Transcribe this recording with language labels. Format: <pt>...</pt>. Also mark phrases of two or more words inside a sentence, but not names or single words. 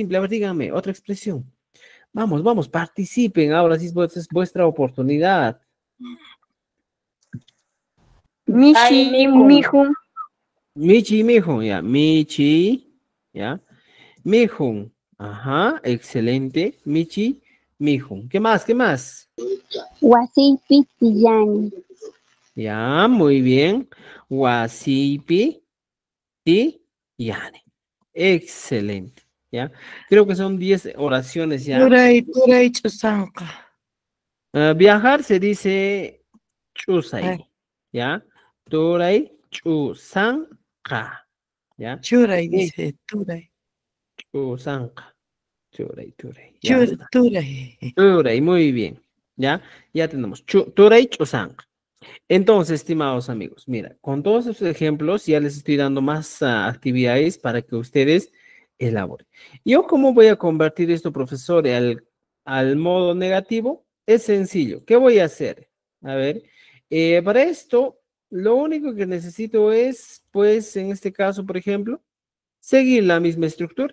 <es>A ver, dígame, otra expresión. Vamos, vamos, participen. Ahora sí es vuestra oportunidad.</es> <qu>Mishi, mijo. Michi y Mijun, ya. Michi, ya. Mijun.</qu> <es>Ajá, excelente.</es> <qu>Michi, Mijun.</qu> <es>¿Qué más? ¿Qué más?</es> <qu>Wasipi tiyani.</qu> <es>Ya, muy bien. Wasipi y Yani. Excelente. ¿Ya? Creo que son 10 oraciones ya.</es> <qu>Turay chusanqa.</qu> <es>Viajar se dice chusay. ¿Ya?</es> <qu>Turay chusanqa. ¿Ya?</qu> <es>Churay dice, turay.</es> <qu>Chusanqa. Turay.</qu> <es>Ya está.</es> <qu>Turay. Turay,</qu> <es>muy bien. ¿Ya? Ya tenemos.</es> <qu>Turay chusanqa.</qu> <es>Entonces, estimados amigos, mira, con todos estos ejemplos ya les estoy dando más actividades para que ustedes elaboren. Yo, ¿cómo voy a convertir esto, profesor, al modo negativo? Es sencillo. ¿Qué voy a hacer? A ver, para esto, lo único que necesito es, pues, en este caso, por ejemplo, seguir la misma estructura.</es>